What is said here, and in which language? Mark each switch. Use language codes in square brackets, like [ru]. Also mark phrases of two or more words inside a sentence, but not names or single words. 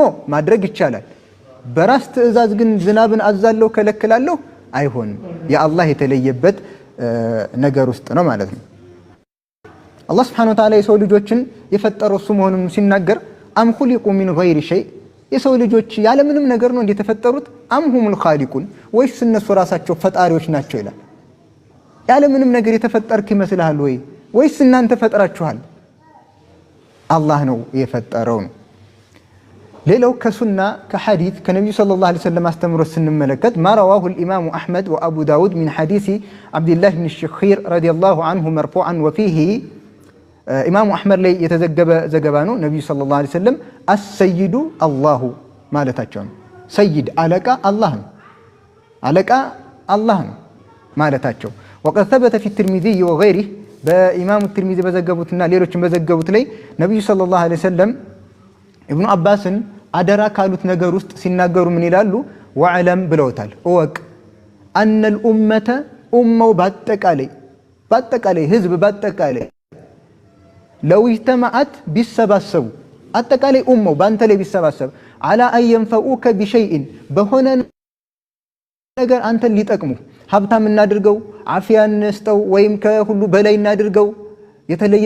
[am] ማድረግ ይቻላል። በራስ ትዕዛዝ ግን ዝናብን አዛለው ከለክላለሁ አይሆንም። የአላህ የተለየበት ነገር ውስጥ ነው ማለት ነው። አላህ [ar] سبحانه وتعالى [am] የሰው ልጆችን የፈጠረው እሱ መሆኑን ሲናገር [ar] أم خلقوا من غير شيء [am] የሰው ልጆች ያለ ምንም ነገር ነው እንደተፈጠሩት [ar] أم هم الخالقون [am] ወይስ እነሱ ራሳቸው ፈጣሪዎች ናቸው ይላል። ያለ ምንም ነገር የተፈጠርክ ይመስልሃል ወይስ እናንተ ፈጥራችኋል? አላህ ነው የፈጠረው ነው። ሌላው ከሱና ከሐዲስ ከነብዩ [ar] صلى الله عليه وسلم [am] አስተምሮ ስንመለከት [ar] ما رواه الامام احمد وابو داود من حديث عبد الله بن الشخير رضي الله عنه مرفوعا وفيه [am] ኢማሙ አሕመድ ላይ የተዘገበ ዘገባ ነው። ነብዩ [ar] صلى الله عليه وسلم السيد الله [am] ማለታቸው ነው። ሰይድ አለቃ አላህ ነው፣ አለቃ አላህ ነው ማለታቸው። [ar] وقد ثبت في الترمذي وغيره [am] በኢማሙ ትርሚዚ በዘገቡትና ሌሎችም በዘገቡት ላይ ነብዩ [ar] صلى الله عليه وسلم [am] ኢብኑ አባስን አደራ ካሉት ነገር ውስጥ ሲናገሩ ምን ይላሉ? ወዕለም ብለውታል፣ እወቅ [ar] أن الأمة [am] ኡማው በአጠቃላይ ህዝብ በአጠቃላይ [ar] لو اجتمعت [am] ቢሰባሰቡ አጠቃላይ ኡማው በአንተ ላይ ቢሰባሰብ [ar] على أن ينفعوك بشيء [am] በሆነ ነገር አንተን ሊጠቅሙ ሀብታም እናድርገው፣ አፍያ እንስጠው፣ ወይም ከሁሉ በላይ እናድርገው፣ የተለየ